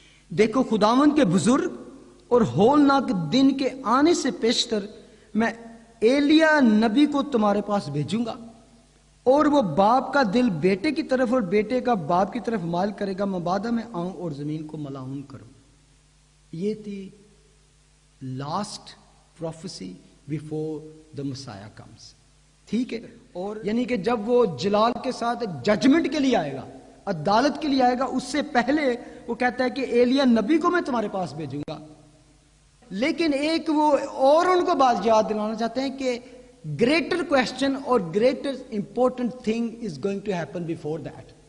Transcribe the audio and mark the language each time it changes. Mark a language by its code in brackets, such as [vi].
[ur] دیکھو خداوند کے بزرگ اور ہولناک دن کے آنے سے پیشتر میں ایلیا نبی کو تمہارے پاس بھیجوں گا، اور وہ باپ کا دل بیٹے کی طرف اور بیٹے کا باپ کی طرف مائل کرے گا، مبادا میں آؤں اور زمین کو ملعون کروں. یہ تھی [en] Last prophecy before the مسیح comes. [ur] ٹھیک ہے؟ اور یعنی کہ جب وہ جلال کے ساتھ ججمنٹ کے لیے آئے گا، عدالت کے لیے آئے گا، اس سے پہلے وہ کہتا ہے کہ ایلیا نبی کو میں تمہارے پاس بھیجوں گا. لیکن ایک وہ اور ان کو بات یاد دلانا چاہتے ہیں کہ [en] Greater question اور greater important thing is going to happen before that.